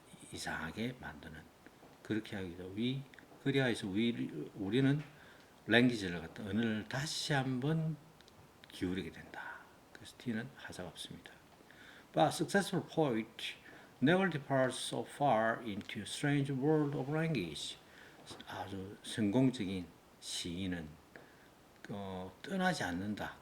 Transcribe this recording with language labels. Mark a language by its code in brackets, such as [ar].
[ko] 이상하게 만드는 그렇게 하기도 그리하여서 우리는 랭귀지를 갖다 언어를 다시 한번 기울이게 된다. 그래서 T는 하자가 없습니다. [en] But successful poet never departs so far into a strange world of language. [ko] 아주 성공적인 시인은 떠나지 않는다.